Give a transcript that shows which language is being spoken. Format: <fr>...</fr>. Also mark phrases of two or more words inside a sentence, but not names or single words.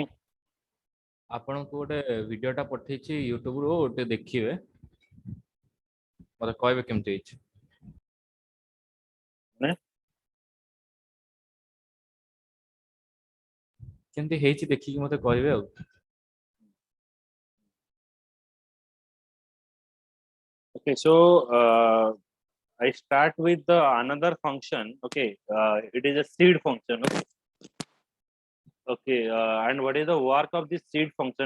<or>ଆପଣଙ୍କୁ ଗୋଟେ ଭିଡିଓଟା ପଠେଇଛି ୟୁଟ୍ୟୁବରୁ, ଗୋଟେ ଦେଖିବେ, ମତେ କହିବେ କେମିତି ହେଇଛି। ମାନେ କେମିତି ହେଇଛି ଦେଖିକି ମତେ କହିବେ ଆଉ।</or> <en>okay, so I start with the another function. Okay, it is a seed function. Okay, and what is the work of this seed function?</en>